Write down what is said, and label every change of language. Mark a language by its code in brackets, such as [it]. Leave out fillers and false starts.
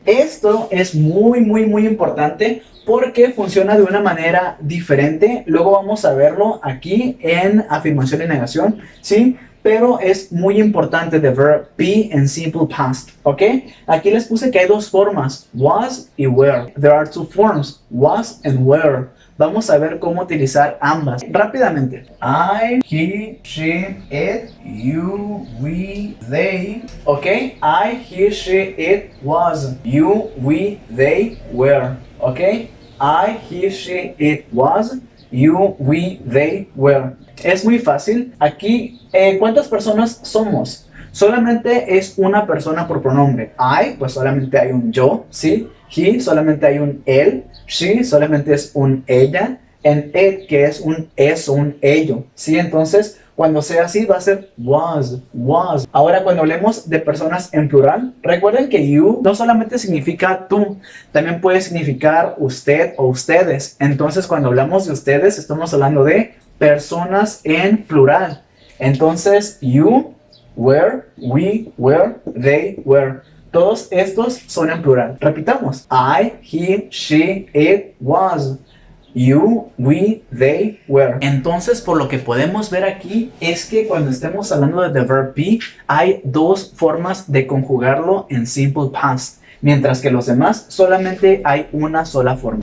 [es] Esto es muy importante porque funciona de una manera diferente. Luego vamos a verlo aquí en afirmación y negación, ¿sí? Pero es muy importante the verb be en simple past, ¿ok? Aquí les puse que hay dos formas, was y were. [en] There are two forms, was and were. [es] Vamos a ver cómo utilizar ambas rápidamente. [en] I, he, she, it, you, we, they. Ok, I, he, she, it, was. You, we, they, were. Ok, I, he, she, it, was. You, we, they, were. [es] Es muy fácil. Aquí, ¿cuántas personas somos? Solamente es una persona por pronombre. I, pues solamente hay un yo, ¿sí? He, solamente hay un él. She, solamente es un ella. en it, que es un eso, un ello, ¿sí? Entonces, cuando sea así, va a ser was, was. Ahora, cuando hablemos de personas en plural, recuerden que you no solamente significa tú, también puede significar usted o ustedes. Entonces, cuando hablamos de ustedes, estamos hablando de personas en plural. [en] Entonces, you, were, we, were, they, were. [es] Todos estos son en plural. Repitamos. I, he, she, it, was. You, we, they, were. Entonces, por lo que podemos ver aquí es que cuando estemos hablando de the verb be, hay dos formas de conjugarlo en simple past, mientras que los demás solamente hay una sola forma.